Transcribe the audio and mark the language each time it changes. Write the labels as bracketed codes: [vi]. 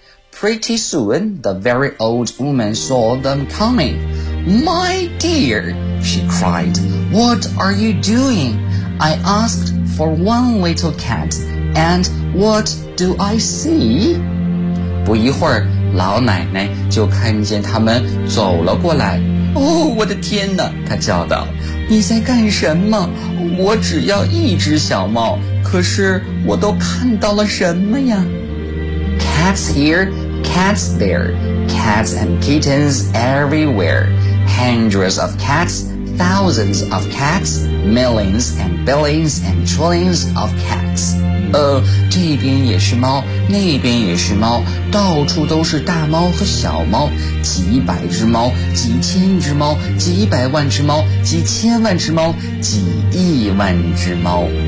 [en] Pretty soon, the very old woman saw them coming. My dear, she cried, what are you doing? I asked for one little cat, and what do I see? [zh] 不一会儿，老奶奶就看见他们走了过来。我的天哪，她叫道，你在干什么？我只要一只小猫，可是我都看到了什么呀？ [en] Cats here, cats there, cats and kittens everywhere, hundreds of cats, thousands of cats, millions and billions and trillions of cats. [zh] 这边也是猫，那边也是猫，到处都是大猫和小猫，几百只猫，几千只猫，几百万只猫，几千万只猫，几亿万只猫。